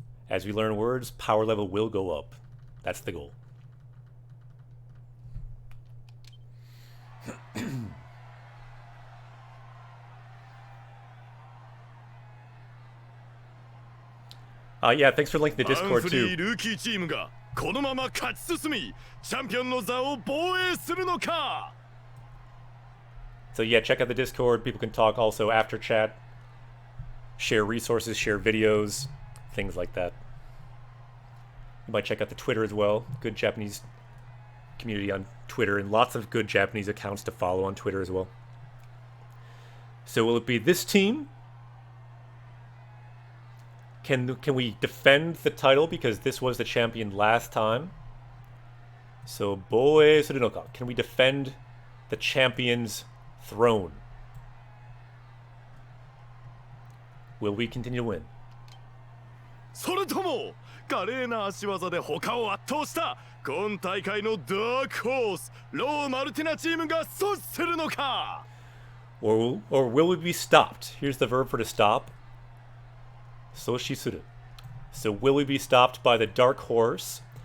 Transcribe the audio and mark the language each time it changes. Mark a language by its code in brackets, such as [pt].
[en] As we learn words, power level will go up. That's the goal. Yeah, thanks for linking the Discord [ja] フリ [en] too. [ja] ールーキーチームがこのまま勝ち進みチャンピオンの座を防衛するのか [en] So yeah, check out the Discord. People can talk also after chat. Share resources, share videos, things like that. You might check out the Twitter as well. Good Japanese community on Twitter and lots of good Japanese accounts to follow on Twitter as well. So will it be this team? Can we defend the title because this was the champion last time? So [ja] boe suru no ka? [en] Can we defend the champion's throne? Will we continue to win? [ja] それとも華麗な足技で他を圧倒した今大会のダークホースロー・マルティナチームが阻止するのか [en] Or will we be stopped? Here's the verb for to stop. [ja] Soshi suru. [en] So will we be stopped by the dark horse?